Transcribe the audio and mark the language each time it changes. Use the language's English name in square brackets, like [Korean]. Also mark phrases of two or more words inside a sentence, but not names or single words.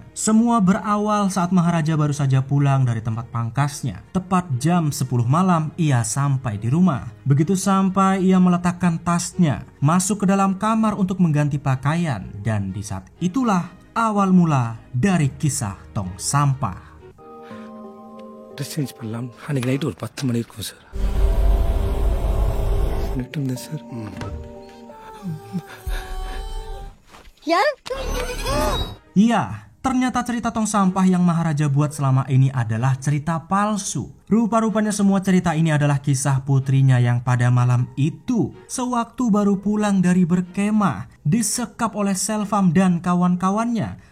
[Indonesian] Semua berawal saat Maharaja baru saja pulang dari tempat pangkasnya. Tepat jam 10 malam ia sampai di rumah. Begitu sampai ia meletakkan tasnya, masuk ke dalam kamar untuk mengganti pakaian. Dan di saat itulah awal mula dari kisah tong sampah. [English] dress change [Tamil] பண்ணலாம். அன்றைக்கி நைட்டு ஒரு 10 மணி இருக்கும் சார். பண்ணிட்டு இருந்தேன் சார். [Indonesian] Iya, ternyata cerita tong sampah yang Maharaja buat selama ini adalah cerita palsu. Rupa-rupanya semua cerita ini adalah kisah putrinya yang pada malam itu, sewaktu baru pulang dari berkemah, disekap oleh Selvam dan kawan-kawannya.